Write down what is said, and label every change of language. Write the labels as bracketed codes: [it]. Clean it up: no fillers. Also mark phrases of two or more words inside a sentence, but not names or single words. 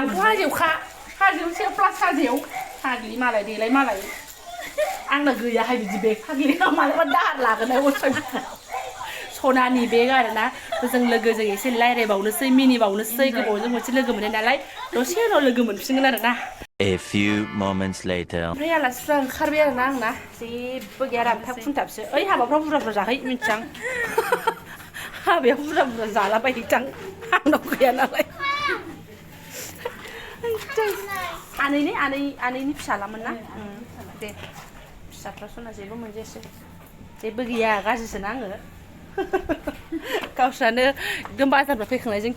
[brx] आंथ' हाजोआवखा हाजोआवसो प्लास हाजोआव फाग्लि मालाय देलाय मालाय आंना गैयाहाय बिदि बेग फाग्लि मालाबा दाहार लागोनाय सनानि बेग आरोना जों लोगोजों एसे रायज्लायबावनोसै मिनिबावनोसै गोबावजों मोनसे लोगो मोननाय नालाय दसे उनाव लोगो मोनफिनगोन आरोना [en] A few moments later [brx] ओमफ्राय आलासिफ्रा ओंखारबाय आरोना आंना जेबो गैया रामथाब खुन्थाबसो ओइ हाबाफ्राव बुरजा जाहै मिन्थियां हाबायाव बुरजा जालाबायहैथां आंनाव गैया नालाय आनैनि फिसालामोन ना दे फिसाफ्रा सना जेबो मोनजायासै जेबो गैया गाज्रिसोना आङो गावस्रानो एकदम बाजारनिफ्राय फैखांनायजों